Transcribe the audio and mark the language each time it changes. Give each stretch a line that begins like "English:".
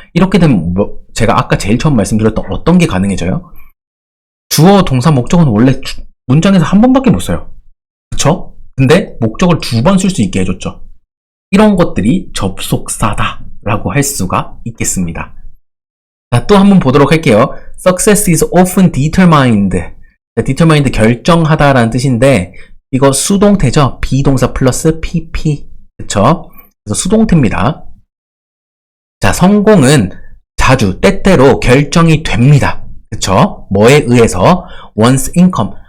Korean: 이렇게 되면 제가 아까 제일 처음 말씀드렸던 어떤 게 가능해져요? 주어, 동사, 목적어는 원래 문장에서 한 번밖에 못 써요. 그쵸? 근데 목적어를 두 번 쓸 수 있게 해줬죠. 이런 것들이 접속사다 라고 할 수가 있겠습니다. 자, 또 한번 보도록 할게요.
English: Success is often determined.
Korean: 자, determined 결정하다 라는 뜻인데 이거 수동태죠. 비동사 플러스 pp. 그쵸? 그래서 수동태입니다. 자, 성공은 자주, 때때로 결정이 됩니다. 그쵸? 뭐에 의해서?
English: one's income.